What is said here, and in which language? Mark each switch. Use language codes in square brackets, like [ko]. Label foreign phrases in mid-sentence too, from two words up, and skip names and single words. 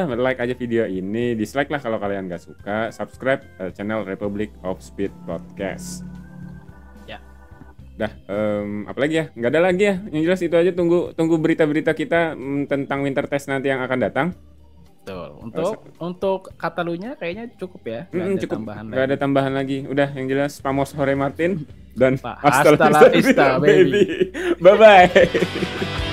[id] Like aja video ini, dislike lah kalau kalian gak suka, subscribe channel Republic of Speed Podcast. Ya. Dah, apalagi ya? Nggak ada lagi ya. Yang jelas itu aja. Tunggu berita-berita kita tentang [en] winter test [id] nanti yang akan datang. Betul. Untuk Katalunya kayaknya cukup ya. Cukup. Nggak ada tambahan lagi. Udah, yang jelas Vamos Jorge Martin dan [es] hasta la vista, baby. [en] Bye bye.